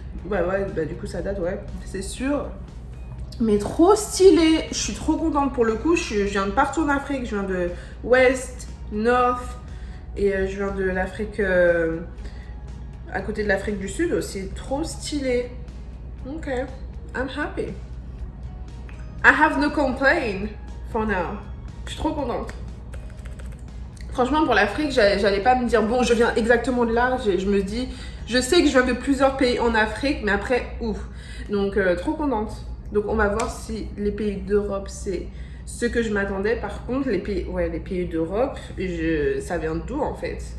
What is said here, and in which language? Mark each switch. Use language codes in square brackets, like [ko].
[fr] Ouais, bah, du coup, ça date, ouais. C'est sûr. Mais trop stylé. Je suis trop contente pour le coup. Je viens de partout en Afrique. Je viens de [en] West, North. [fr] Et je viens de l'Afrique... à côté de l'Afrique du Sud aussi. Trop stylé. [en] Ok. I'm happy. I have no complaint for now. [fr] Je suis trop contente. Franchement, pour l'Afrique, j'allais pas me dire, bon, je viens exactement de là. Je me dis, je sais que je viens de plusieurs pays en Afrique, mais après, ouf. Donc, trop contente. Donc, on va voir si les pays d'Europe, c'est ce que je m'attendais. Par contre, les pays d'Europe, ça vient d'où en fait?